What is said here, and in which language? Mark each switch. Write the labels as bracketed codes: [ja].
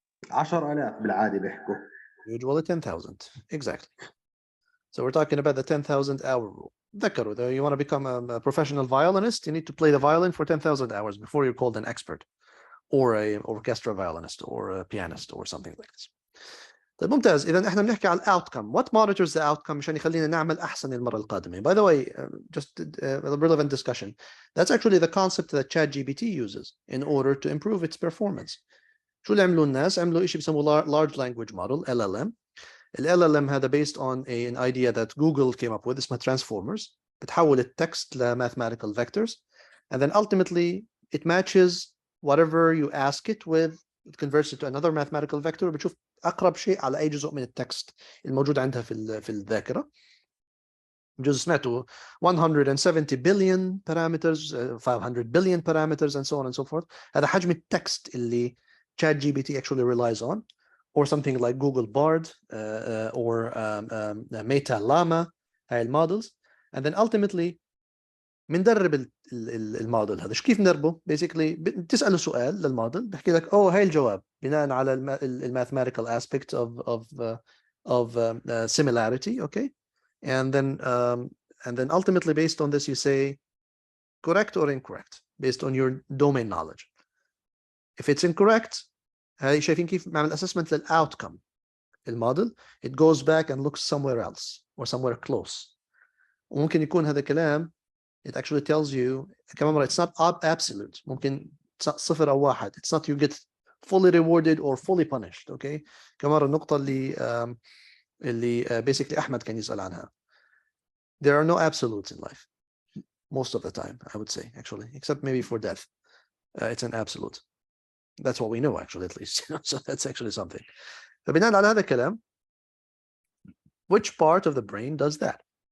[ar] 10,000 بالعادة بيحكوا. [en] Usually 10,000. Exactly. So we're talking about the 10,000 hour rule. [ar] ذكروا, [en] you want to become a professional violinist, you need to play the violin for 10,000 hours before you're called an expert, or a orchestra violinist, or a pianist, or something like this. [ar] طيب ممتاز. إذا احنا بنحكي على outcome. [en] What monitors the outcome [ar] عشان يخلينا نعمل أحسن المرة القادمة? [en] By the way, just a relevant discussion. That's actually the concept that ChatGPT uses in order to improve its performance. [ar] شو اللي عملوا الناس؟ عملوا شيء بيسموه [en] large language model, [ar] LLM. [en] LLM [ar] هذا [en] based on an idea that Google came up with, [ar] اسمها [en] transformers. [ar] بتحول التكست ل [en] mathematical vectors, and then ultimately it matches whatever you ask it with. It converts it to another mathematical vector. [ar] بتشوف أقرب شيء على أي جزء من التكست الموجود عندها في الذاكرة. جزء سمعته [en] 170 billion parameters, 500 billion parameters, and so on and so forth. [ar] هذا حجم التكست اللي [en] ChatGPT actually relies on, or something like Google Bard or Meta Llama, [ar] هاي المودلز. [en] And then ultimately [ar] بندرب الموديل هذا. كيف ندربه؟ [en] basically [ar] بتسأله سؤال للموديل بحكي لك هاي الجواب بناء على [en] mathematical aspect of similarity, okay? And then ultimately based on this you say correct or incorrect based on your domain knowledge. If it's incorrect, [ar] هاي شايفين كيف نعمل [en] assessment [ar] للoutcome. الموديل [en] it goes back and looks somewhere else or somewhere close. [ar] وممكن يكون هذا كلام [en] it actually tells you [ar] كمان مرة [en] it's not absolute. [ar] ممكن 0 أو 1. [en] It's not you get fully rewarded or fully punished. Okay. [ar] كمان مرة النقطة اللي [en] basically [ar] أحمد كان يسأل عنها. [en] There are no absolutes in life most of the time, I would say, actually, except maybe for death. It's an absolute. That's what we know, actually, at least. So that's actually something. [ar] فبناء على هذا الكلام, [en] which part of the brain does that?